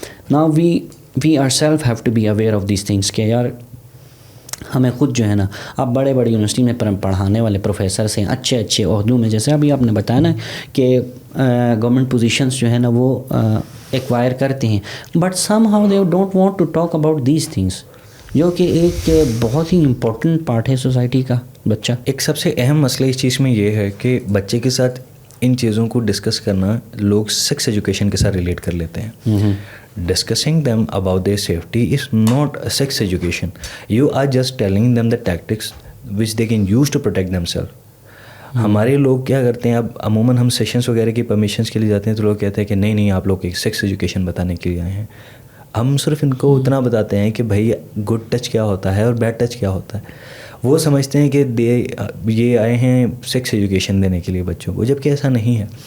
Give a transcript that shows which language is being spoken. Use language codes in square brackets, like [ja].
[ur] نا [en] we are self have to be aware of these things [ur] کہ یار ہمیں خود جو ہے نا، اب بڑے بڑے یونیورسٹی میں پڑھانے والے پروفیسرس ہیں اچھے عہدوں میں، جیسے ابھی آپ نے بتایا نا کہ گورنمنٹ پوزیشنس جو ہے نا وہ ایکوائر کرتے ہیں، [en] but somehow they don't want to talk about these things, [ur] جو کہ ایک بہت ہی امپورٹنٹ پارٹ ہے سوسائٹی کا. بچہ ایک سب سے اہم مسئلہ اس چیز میں یہ ہے کہ بچے کے ساتھ ان چیزوں کو ڈسکس کرنا لوگ سیکس ایجوکیشن کے ساتھ ریلیٹ کر لیتے ہیں. [en] Discussing them about their safety is not a sex education. You are just telling them the tactics which they can use to protect themselves. [ur] ہمارے لوگ کیا کرتے ہیں، اب عموماً ہم سیشنز وغیرہ کی پرمیشنس کے لیے جاتے ہیں تو لوگ کہتے ہیں کہ نہیں آپ لوگ ایک سیکس ایجوکیشن بتانے کے لیے آئے ہیں. ہم صرف ان کو اتنا بتاتے ہیں کہ بھائی گڈ ٹچ کیا ہوتا ہے اور بیڈ ٹچ کیا ہوتا ہے. وہ سمجھتے ہیں کہ یہ آئے ہیں سیکس ایجوکیشن دینے کے لیے بچوں کو، جبکہ ایسا نہیں ہے.